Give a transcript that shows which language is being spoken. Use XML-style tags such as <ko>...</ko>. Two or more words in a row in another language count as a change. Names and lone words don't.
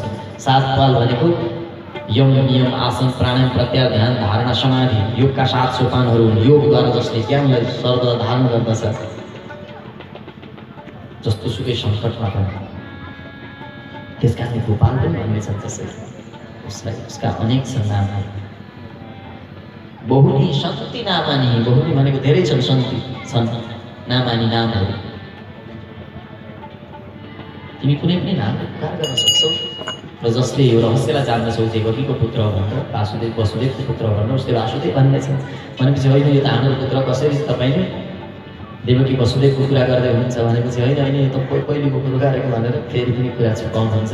<ne>7 पल भनेको यम नियम आसन प्राणायाम प्रत्याहार ध्यान धारणा समाधि, योगका 7 सोपानहरू हुन्। योगद्वारा जसले ज्ञानलाई सर्वदा धारण गर्दछ, जस्तो सुकै सङ्कटमा पनि, त्यस कारणले गोपाल पनि भन्नेछन्। त्यसैले उसलाई उसका अनेक छन् नामहरू,</ne> <sa>बहुनी सन्ति नामानी,</sa> <ne>बहुनी भनेको धेरै छन्, सन्ति छन् नामानी नामहरू। तिमी कुनै पनि नाम पुकार गर्न सक्छौ र जसले यो रहस्यलाई जान्दछौ देवकीको पुत्र हो भनेर, वासुदेव वसुदेवको पुत्र हो भनेर उसले वासुदेव भन्नेछ। भनेपछि होइन यो त हाम्रो पुत्र, कसरी तपाईँले देवकी वसुदेवको कुरा गर्दै हुनुहुन्छ भनेपछि होइन होइन यो त पहिलेको कुरो गरेको भनेर फेरि पनि कुरा छुपाउनुहुन्छ।</ne>